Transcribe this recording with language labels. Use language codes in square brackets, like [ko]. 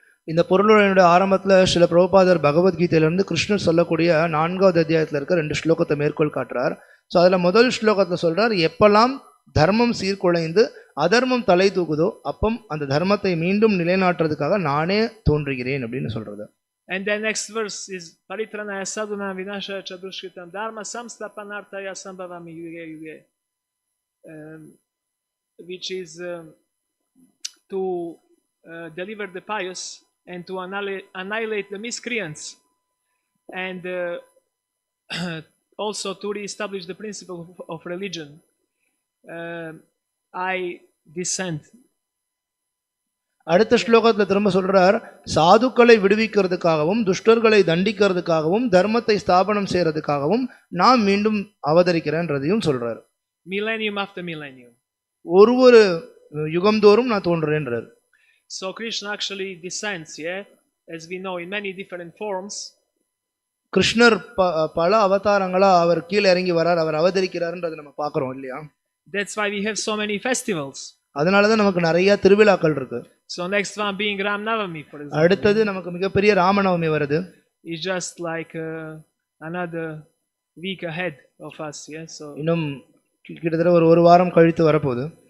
[ta] இந்த பொருளுரையினுடைய ஆரம்பத்தில் சில பிரபுபாதர் பகவத்கீதையிலிருந்து கிருஷ்ணர் சொல்லக்கூடிய 4வது அத்தியாயத்தில் இருக்க 2 ஸ்லோகத்தை மேற்கோள் காட்டுறார். ஸோ அதில் முதல் ஸ்லோகத்தில் சொல்றார், எப்பெல்லாம் தர்மம் சீர்குலைந்து அதர்மம் தலை தூக்குதோ அப்போ அந்த தர்மத்தை மீண்டும் நிலைநாட்டுறதுக்காக நானே தோன்றுகிறேன் அப்படின்னு சொல்றது. [en] And the next verse is [sa] paritranaya sadhunam vinashaya chadushritam dharma samstapanartaya sambhavami yuge yuge, [en] which is to deliver the pious and to annihilate the miscreants, and also to reestablish the principle of religion. I descend. [ta] அடுத்த ஸ்லோகத்தில் திரும்ப சொல்றார், சாதுக்களை விடுவிக்கிறதுக்காகவும் துஷ்டர்களை தண்டிக்கிறதுக்காகவும் தர்மத்தை ஸ்தாபனம் செய்யறதுக்காகவும் நான் மீண்டும் அவதரிக்கிறேன்றதையும் சொல்றார். [en] Millennium after millennium. [ta] ஒரு யுகம்தோறும் நான் தோன்றுறேன்றார். [en] So Krishna actually descends, yeah, as we know, in many different forms. [ta] கிருஷ்ணர் பல அவதாரங்களா அவர் கீழே இறங்கி வரார், அவர் அவதரிக்கிறார்ன்றதை நம்ம பார்க்கிறோம் இல்லையா? [en] That's why we have so many festivals. [ta] அதனாலதான் நமக்கு நிறைய திருவிழாக்கள் இருக்கு. [en] So next one being Ram Navami, for example. [ta] அடுத்தது நமக்கு மிகப்பெரிய ராமநவமி வருது. [en] It's just like another week ahead of us, yeah. So [ta] இன்னும் கிட்டத்தட்ட ஒரு வாரம் கழித்து வரப்போகுது.